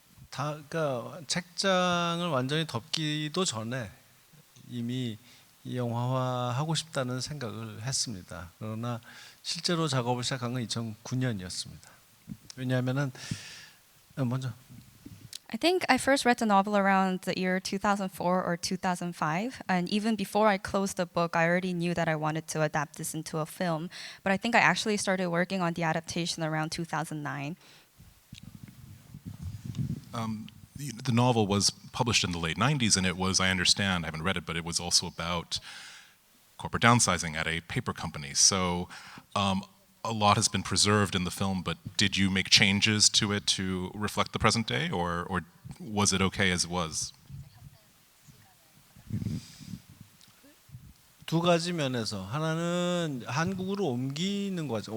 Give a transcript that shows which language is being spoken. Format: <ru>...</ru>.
<ko>그러니까 책장을 완전히 덮기도 전에 이미 이 영화화하고 싶다는 생각을 했습니다. 그러나 실제로 작업을 시작한 건 2009년이었습니다. 왜냐하면은 먼저</ko> <en>I think I first read the novel around the year 2004 or 2005, and even before I closed the book, I already knew that I wanted to adapt this into a film. But I think I actually started working on the adaptation around 2009. The novel was published in the late 90s, and it was, I understand, I haven't read it, but it was also about corporate downsizing at a paper company. So a lot has been preserved in the film, but did you make changes to it to reflect the present day, or was it okay as it was?</en> <ko>두 가지 면에서 하나는 한국으로 옮기는 과정.</ko>